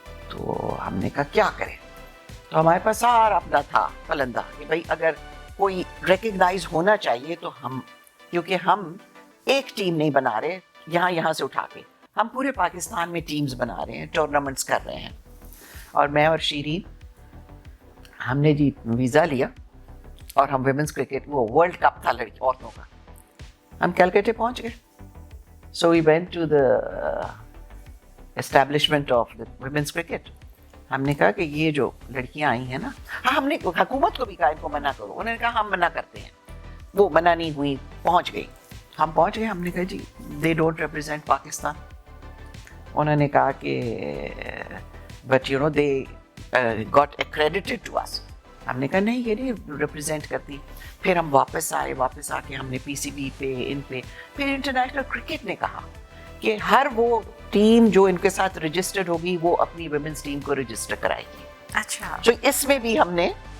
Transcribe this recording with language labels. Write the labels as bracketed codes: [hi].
[ur] تو ہم نے کہا کیا کریں, تو ہمارے پاس سارا اپنا تھا پلندہ کہ بھائی اگر کوئی ریکگنائز ہونا چاہیے تو ہم, کیونکہ ہم ایک ٹیم نہیں بنا رہے یہاں سے اٹھا کے, ہم پورے پاکستان میں ٹیمز بنا رہے ہیں, ٹورنامنٹس کر رہے ہیں. اور میں اور شیرین ہم نے جی ویزا لیا اور ہم ویمنس کرکٹ, وہ ورلڈ کپ تھا لڑکی عورتوں کا, ہم کیلکٹے پہنچ گئے. [en] So we went to the establishment of the women's cricket. [ur] ہم نے کہا کہ یہ جو لڑکیاں آئی ہیں نا, ہم نے حکومت کو بھی کہا ان کو منع کرو, انہوں نے کہا ہم منع کرتے ہیں, وہ منع نہیں ہوئی, پہنچ گئی. ہم پہنچ گئے, ہم نے کہا جی [en] they don't represent [ur] پاکستان. انہوں نے کہا کہ [en] but you know they got accredited to us. [ur] ہم نے کہا نہیں یہ نہیں ریپرزینٹ کرتی. پھر ہم واپس آ کے ہم نے پی سی بی پہ ان پہ, پھر انٹرنیشنل کرکٹ نے کہا کہ ہر وہ ٹیم جو ان کے ساتھ رجسٹرڈ ہوگی وہ اپنی ویمنس ٹیم کو رجسٹر کرائے گی. اچھا, تو اس میں بھی ہم نے